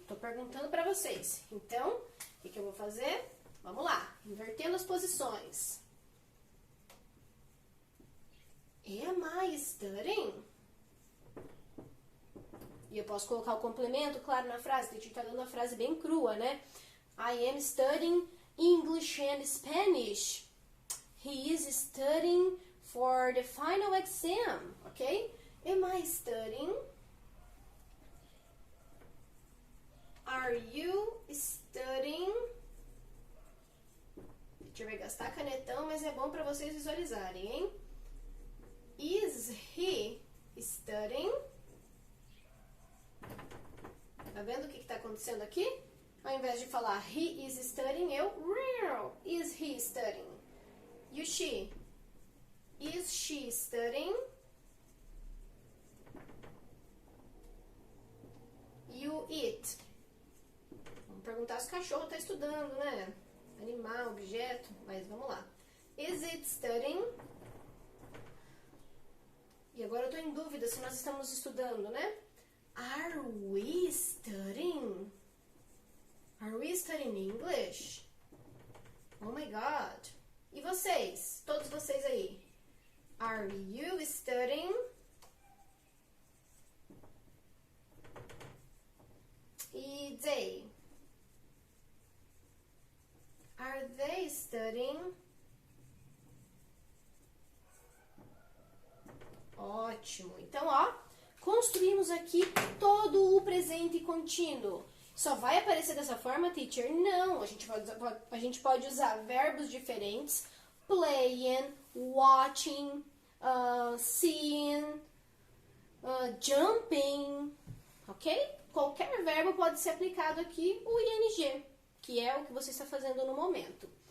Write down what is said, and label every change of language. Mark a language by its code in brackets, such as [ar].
[pt] Tô perguntando para vocês. Então, o que eu vou fazer? Vamos lá, invertendo as posições. [en] Am I studying? [pt] E eu posso colocar o complemento, claro, na frase, que a gente tá dando uma frase bem crua, né? [en] I am studying English and Spanish. He is studying for the final exam, ok? Am I studying? Are you studying? [pt] A gente vai gastar canetão, mas é bom para vocês visualizarem, hein? [en] Is he studying? [pt] Tá vendo o que está acontecendo aqui? Ao invés de falar [en] he is studying, [pt] eu [en] is he studying? You, she. Is she studying? You, it. [pt] Vamos perguntar se o cachorro está estudando, né? Animal, objeto, mas vamos lá. [en] Is it studying? [pt] E agora eu estou em dúvida se nós estamos estudando, né? [en] Are we studying? Are we studying English? Oh my God. [pt] E vocês? Todos vocês aí? [en] Are you studying? [pt] E they? [en] Are they studying? [pt] Ótimo. Então, ó, construímos aqui todo o presente contínuo. Só vai aparecer dessa forma, teacher? Não. A gente pode usar verbos diferentes. [en] Playing, watching, seeing, jumping, ok? [pt] Qualquer verbo pode ser aplicado aqui, o ing, que é o que você está fazendo no momento.